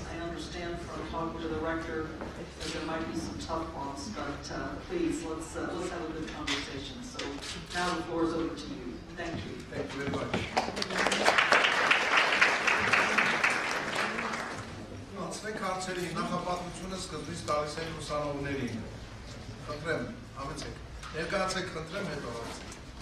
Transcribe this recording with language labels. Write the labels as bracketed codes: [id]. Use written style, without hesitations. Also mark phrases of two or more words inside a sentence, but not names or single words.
[en] I understand from talking to the rector that there might be some tough ones, but please, let's have a good conversation. So now the floor is over to you. Thank you. Thank you very much. [hy] Svekharceri նախապատմությունը սկզբից տալիս են ուսանողներին։ Խնդրեմ, համեցեք։ Ներկայացեք, խնդրեմ, հետո հարցրեք։